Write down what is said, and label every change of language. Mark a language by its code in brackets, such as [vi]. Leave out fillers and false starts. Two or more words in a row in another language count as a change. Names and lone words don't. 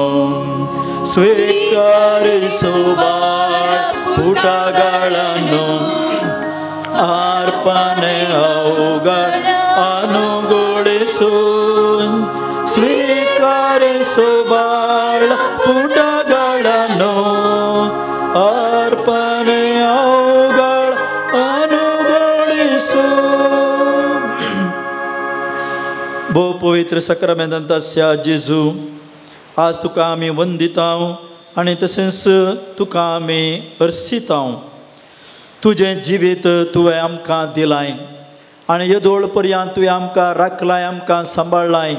[kn] ಸ್ವೀಕರಿಸು ಬಾಳ ಪುಟಗಳನ್ನು ಅರ್ಪಣೆಗಳ ಅನುಗೊಳಿಸು. ಸ್ವೀಕರಿಸು ಬಾಳ ಪುಟಗಳನ್ನು ಅರ್ಪಣೆಗಳ ಅನುಗೊಳಿಸು. [kok] भोव पवित्र सक्रमेंतांत आसया जेजू, आज तुका आमी वंदिता आनी तशेंच तुका आमी हरसिता. तुजें जिवीत तुवें आमकां दिलाय आनी येदोळ पर्यंत तुवें आमकां राखलाय, आमकां सांबाळलाय.